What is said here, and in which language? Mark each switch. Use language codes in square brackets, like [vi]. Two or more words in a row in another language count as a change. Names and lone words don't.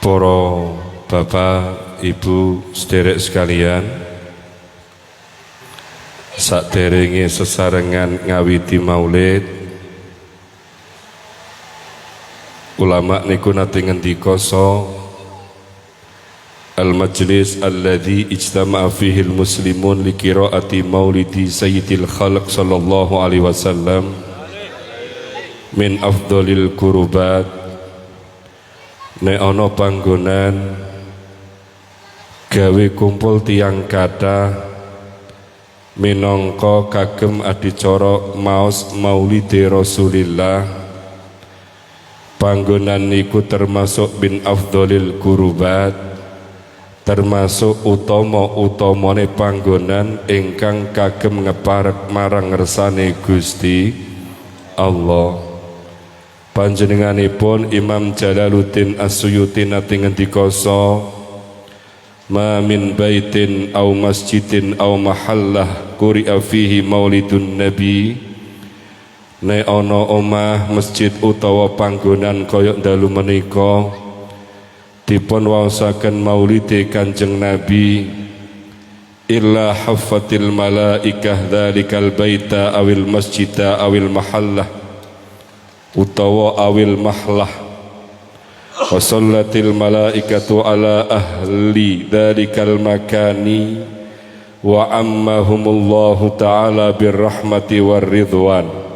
[jv] Para bapak, ibu, sederek sekalian, sakderenge sesarengan ngawiti maulid, ulama niku nate ngendika [ar] المجلس الذي اجتمع فيه المسلمون لقراءة مولد سيد الخلق صلى الله عليه وسلم من أفضل القربات. [jv] Nek ana panggonan gawe kumpul tiang kathah minangka kagem adicara maos maulide Rasulillah, panggonan niku termasuk [ar] من أفضل القربات, [jv] termasuk utama-utamane panggonan ingkang kagem ngeparek marang ngersane Gusti Allah. Panjenenganipun Imam Jalaluddin As-Suyuti nate ngendika [ar] ما من بيت أو مسجد أو محلة قرئ فيه مولد النبي. [jv] Nek ana omah, masjid utawa panggonan kaya dalu menika dipun waosaken maulide Kanjeng Nabi, [ar] إلا حفت الملائكة ذلك البيت أو المسجد أو المحلة utawa أو المحلة وصلت الملائكة على أهل ذلك المكان وعمهم الله تعالى بالرحمة والرضوان.